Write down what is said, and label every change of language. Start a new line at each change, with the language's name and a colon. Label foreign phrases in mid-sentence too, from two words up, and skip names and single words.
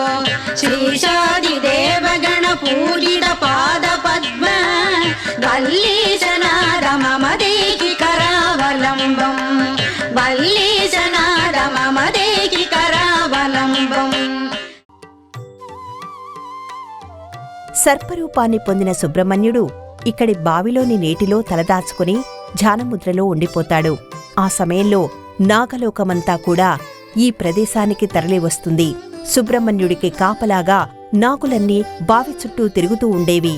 Sanskrit: श्रीशादिदेवगणपूजित पादपद्म वल्लीशनाद मम देहि करावलम्बम् वल्लीशनाद मम देहि करावलम्बम्.
Telugu: సర్పరూపాన్ని పొందిన సుబ్రహ్మణ్యుడు ఇక్కడి బావిలోని నీటిలో తలదాచుకుని ధ్యానముద్రలో ఉండిపోతాడు. ఆ సమయంలో నాగలోకమంతా కూడా ఈ ప్రదేశానికి తరలివస్తుంది. సుబ్రహ్మణ్యుడికి కాపలాగా నాగులన్నీ బావి చుట్టూ తిరుగుతూ ఉండేవి.